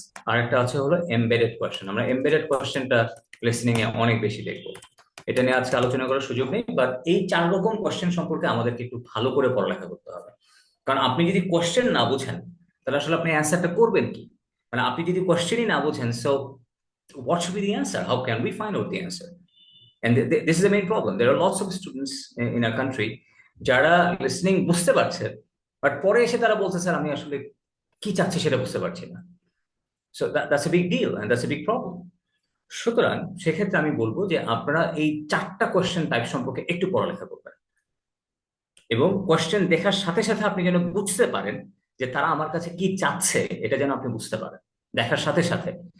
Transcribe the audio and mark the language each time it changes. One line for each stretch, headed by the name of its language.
Bangla: আরেকটা আছে হলো এমবেডেড কোয়েশ্চেন। আমরা এমবেডেড কোয়েশ্চেনটা লিসনিং এ অনেক বেশি দেখবো, এটা নিয়ে আজকে আলোচনা করার সুযোগ নেই, বাট এই 4 রকম কোয়েশ্চেন সম্পর্কে আমাদেরকে একটু ভালো করে পড়ালেখা করতে হবে। কারণ আপনি যদি কোয়েশ্চেন না বুঝেন তাহলে আসলে আপনি অ্যান্সারটা করবেন কি? মানে আপনি যদি কোয়েশ্চেনই না বুঝেন, so
English: what should be the answer? How can we find out the answer? And this is the main problem. There are lots of students in our country
Bangla: যারা লিসনিং বুঝতে পারছে, বাট পরে এসে তারা বলছে স্যার আমি আসলে কি চাচ্ছি সেটা বুঝতে পারছি না।
English: So that's a big deal and that's a big problem.
Bangla: সুতরাং সেক্ষেত্রে আমি বলবো যে আপনারা এই 4টা কোয়েশ্চেন টাইপ সম্পর্কে একটু পড়ালেখা করবেন, এবং কোয়েশ্চেন দেখার সাথে সাথে আপনি যেন বুঝতে পারেন যে তারা আমার কাছে কি চাচ্ছে, এটা যেন আপনি বুঝতে পারেন দেখার সাথে সাথে।